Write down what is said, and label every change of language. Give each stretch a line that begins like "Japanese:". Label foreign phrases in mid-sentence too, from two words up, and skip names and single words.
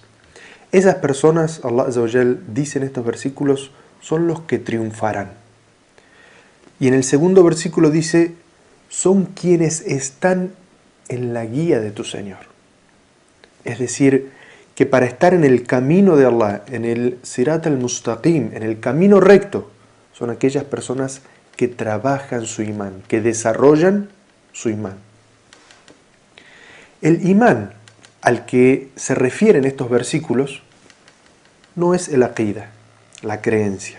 Spanish: Esas personas,
Arabic: الله عز وجل
Spanish: dice en estos versículos, son los que triunfarán. Y en el segundo versículo dice: son quienes están en la guía de tu Señor. Es decir, que para estar en el camino de Allah, en el
Arabic: الصراط المستقيم,
Spanish: en el camino recto, son aquellas personas que trabajan su imán, que desarrollan su imán. El imán al que se refieren estos versículos no es el aqeedah, la creencia.